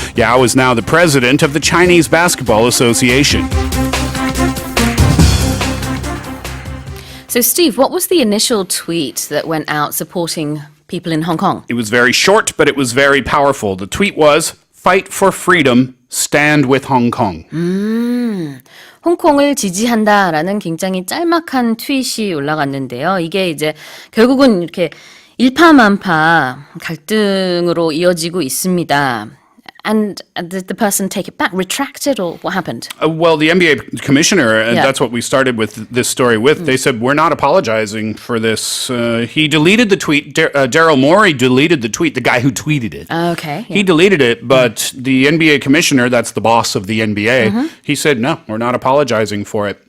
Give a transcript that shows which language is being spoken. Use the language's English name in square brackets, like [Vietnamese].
[English] Yao is now the president of the Chinese Basketball Association. So, Steve, what was the initial tweet that went out supporting people in Hong Kong? It was very short, but it was very powerful. The tweet was, "Fight for freedom, stand with Hong Kong." [Korean] 홍콩을 지지한다라는 굉장히 짤막한 트윗이 올라갔는데요. 이게 이제 결국은 이렇게 일파만파 갈등으로 이어지고 있습니다. [English] And did the person take it back, retract it, or what happened? Well, the NBA commissioner, and Yeah. that's what we started with this story with, they said, we're not apologizing for this. He deleted the tweet. Daryl Morey deleted the tweet, the guy who tweeted it. Okay. He deleted it, but the NBA commissioner, that's the boss of the NBA, he said, no, we're not apologizing for it.